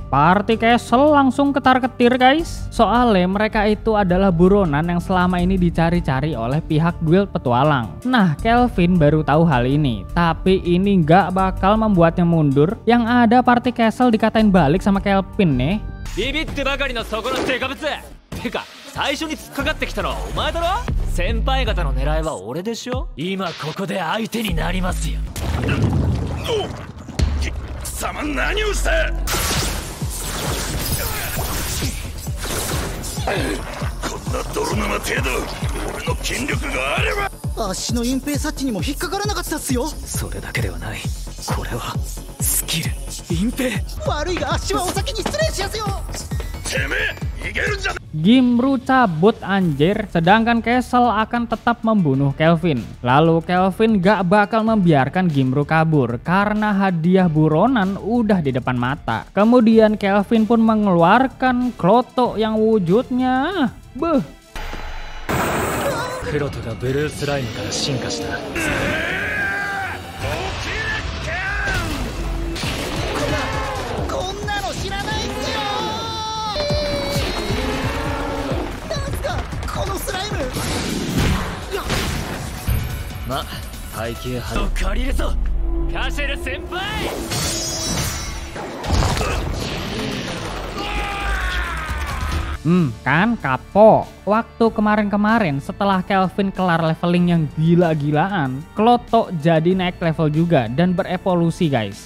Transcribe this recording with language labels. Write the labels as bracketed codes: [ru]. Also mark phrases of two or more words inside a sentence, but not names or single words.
[id] Party Castle langsung ketar-ketir guys. Soalnya mereka itu adalah buronan yang selama ini dicari-cari oleh pihak guild petualang. Nah Kelvin baru tahu hal ini, tapi ini gak bakal membuatnya mundur. Yang ada party Castle dikatain balik sama Kelvin nih. [ja] ビビってばかりのそこのデカブツてか最初に突っかかってきたのはお前だろ。先輩方の狙いは俺でしょ。今ここで相手になりますよ。貴様何をした。こんな泥沼程度俺の筋力があれば。足の隠蔽察知にも引っかからなかったっすよ。それだけではない。これはスキル隠蔽。悪いが足はお先に失礼しやすよ。てめえ逃げるんじゃ。 [id] Gimru cabut anjir, sedangkan Castle akan tetap membunuh Kelvin. Lalu Kelvin gak bakal membiarkan Gimru kabur karena hadiah buronan udah di depan mata. Kemudian Kelvin pun mengeluarkan Kloto yang wujudnya [ja] Kloto がブルースライムから進化した。こんなの知らないっすよ。なんすかこのスライム。ま、背景派を借りるぞカシェル先輩。 [id] Kan kapok. Waktu kemarin-kemarin setelah Kelvin kelar leveling yang gila-gilaan, Kloto jadi naik level juga dan berevolusi guys.